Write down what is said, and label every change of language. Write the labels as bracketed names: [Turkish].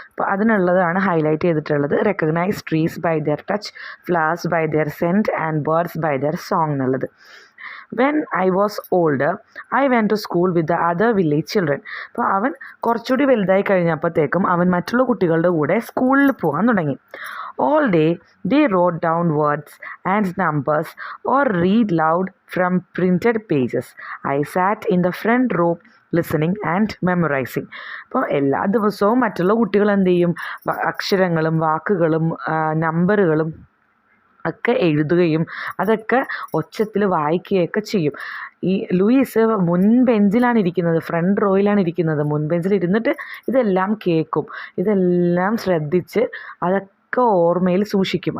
[Malayalam] അപ്പോൾ അതിനുള്ളതാണ് ഹൈലൈറ്റ് ചെയ്തിട്ടുള്ളത്. [English] recognise trees by their touch, flowers by their scent and birds by their song [Malayalam] എന്നുള്ളത്. [English] When I was older I went to school with the other village children. [Malayalam] അപ്പോൾ അവൻ കുറച്ചുകൂടി വലുതായി കഴിഞ്ഞപ്പോഴത്തേക്കും അവൻ മറ്റുള്ള കുട്ടികളുടെ കൂടെ സ്കൂളിൽ പോകാൻ തുടങ്ങി. [English] All day they wrote down words and numbers or read loud from printed pages. I sat in the front row listening and memorizing. [Malayalam] അപ്പോൾ എല്ലാ ദിവസവും മറ്റുള്ള കുട്ടികൾ എന്ത് ചെയ്യും? അക്ഷരങ്ങളും വാക്കുകളും നമ്പറുകളും ഒക്കെ എഴുതുകയും അതൊക്കെ ഒച്ചത്തിൽ വായിക്കുകയൊക്കെ ചെയ്യും. ഈ ലൂയിസ് മുൻബെഞ്ചിലാണ് ഇരിക്കുന്നത്, ഫ്രണ്ട് റോയിലാണ് ഇരിക്കുന്നത്. മുൻബെഞ്ചിൽ ഇരുന്നിട്ട് ഇതെല്ലാം കേൾക്കും, ഇതെല്ലാം ശ്രദ്ധിച്ച് അതൊക്കെ ഓർമ്മയിൽ സൂക്ഷിക്കും.